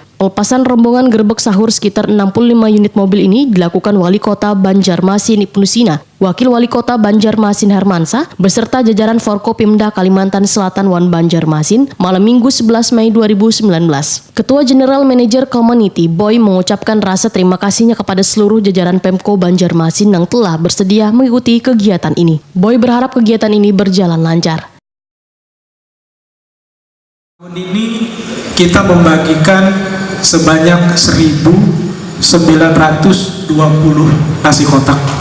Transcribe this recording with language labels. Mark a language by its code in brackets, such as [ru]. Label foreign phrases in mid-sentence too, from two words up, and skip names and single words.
[id] Pelepasan rombongan Grebek Sahur sekitar 65 unit mobil ini dilakukan Wali Kota Banjarmasin Ibnu Sina, Wakil Wali Kota Banjarmasin Hermansa, beserta jajaran Forkopimda Kalimantan Selatan Wan Banjarmasin malam Minggu 11 Mei 2019. Ketua [en] General Manager [id] Community Boy mengucapkan rasa terima kasihnya kepada seluruh jajaran Pemko Banjarmasin yang telah bersedia mengikuti kegiatan ini. Boy berharap kegiatan ini berjalan lancar. Tahun ini kita membagikan sebanyak 1.920 nasi kotak.